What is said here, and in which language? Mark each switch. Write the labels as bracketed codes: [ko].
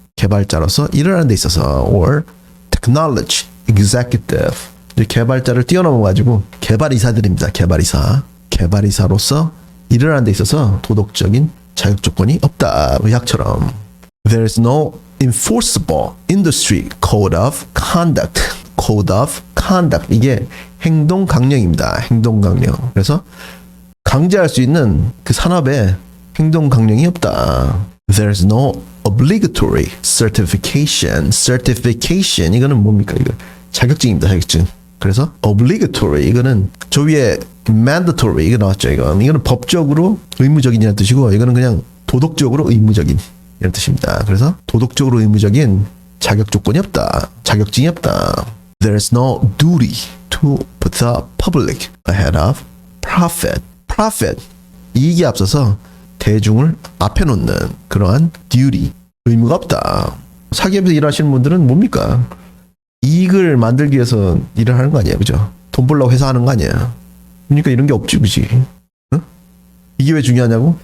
[ko] 개발자로서 일을 하는 데 있어서 [en] or technology executive, [ko] 개발자를 뛰어넘어 가지고 개발이사들입니다. 개발이사로서 일을 하는 데 있어서 도덕적인 자격 조건이 없다. 의학처럼. [en] There is no enforceable industry code of conduct. [ko] code of conduct. 이게 행동 강령입니다. 행동 강령. 그래서 강제할 수 있는 그 산업에 행동 강령이 없다. [en] There's no obligatory certification. [ko] certification 이거는 뭡니까? 이거 자격증입니다. 자격증. 그래서 obligatory 이거는 저 위에 mandatory 이거 나왔죠. 이거는 법적으로 의무적인이라는 뜻이고 이거는 그냥 도덕적으로 의무적인 이런 뜻입니다. 그래서 도덕적으로 의무적인 자격 조건이 없다. 자격증이 없다. [en] There's no duty to put the public ahead of profit. [ko] profit 이익에 앞서서 대중을 앞에 놓는 그러한 duty 의무가 없다. 사기업에서 일하시는 분들은 뭡니까? 이익을 만들기 위해서 일을 하는 거 아니에요, 그죠? 돈 벌려고 회사 하는 거 아니야. 그러니까 이런 게 없지, 그지? 응? 이게 왜 중요하냐고?